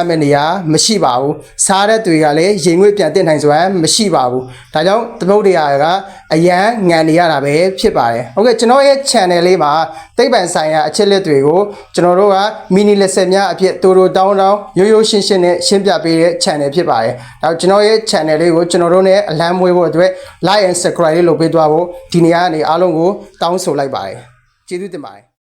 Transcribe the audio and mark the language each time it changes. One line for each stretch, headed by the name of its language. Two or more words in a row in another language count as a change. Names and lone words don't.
Burmese: မယ့်နေရာမရှိပါဘူးစားရက်တွေကလည်းရေငွေ့ပြန်တက်နိုင်စွမ်းမရှိပါဘူးဒါကြောင့်သမုဒ္ဒရာကအရန်ငံနေရတာပဲဖြစ်ပါတယ်ဟုတ်ကဲ့ကျွန်တော်ရဲ့ channel လေးမှာသိပ္ပံဆိုင်ရာအချက်လက်တွေကိုကျွန်တော်တို့က
English: mini lesson
Burmese: များအဖြစ်တိုးတောင်းရိုးရိုးရှင်းရှင်းနဲ့ရှင်းပြပေးတဲ့ channel ဖြစ်ပါတယ်ဒါကျွန်တော်ရဲ့ channel လေးကိုကျွန်တော်တို့နဲ့အလံမွေးဖို့အတွက်
English: like and subscribe
Burmese: လေးလုပ်ပေးသွားဖို့ဒီနေရာကနေအားလုံးကိုတောင်းဆိုလိုက်ပါတယ်ကျေးဇူးတင်ပါတယ်